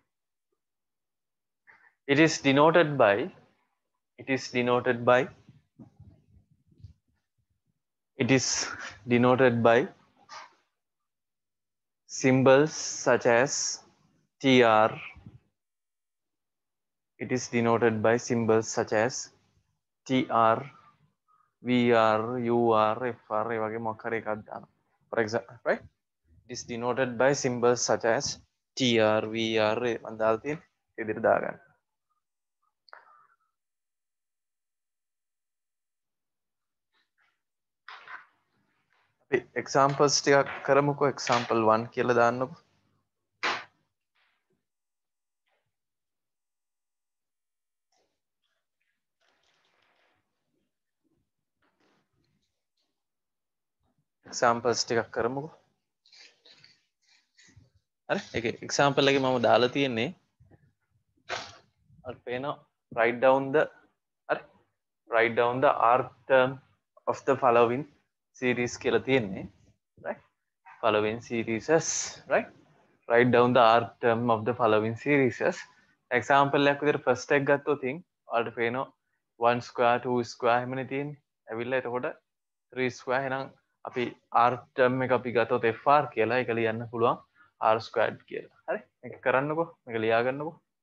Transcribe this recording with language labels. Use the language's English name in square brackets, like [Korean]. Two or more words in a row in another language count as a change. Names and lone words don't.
[English] It is denoted by symbols such as tr. It is denoted by symbols such as tr, vr, ur, fr [Sinhala] ඒ වගේ මොකක් හරි එකක් දානවා. [English] For example, right? It is denoted by symbols such as tr, vr [Sinhala] මම දාලා තියෙන විදිහට දාගන්න. අපි examples ටිකක් කරමුකෝ. example 1 කියලා දාන්නකෝ. examples ටිකක් කරමුකෝ. හරි. ඒක example එකේ මම දාලා තියෙන්නේ අර පේනවා [English] write down the rth term of the following series [Sinhala] කියලා තියෙන්නේ. [English] right? following series, right? write down the rth term of the following series. [Sinhala] example එකක් විදිහට first එක ගත්තොත් ඔයාලට පේනවා 1 square 2 square එහෙමනේ තියෙන්නේ. ඇවිල්ලා එතකොට 3 square එහෙනම් අපි [English] rth term [Sinhala] එක අපි ගත්තොත් fr කියලා. ඒක ලියන්න පුළුවන් [English] r squared [Sinhala] කියලා. හරි. මේක කරන්නකෝ. මේක ලියා ගන්නකෝ.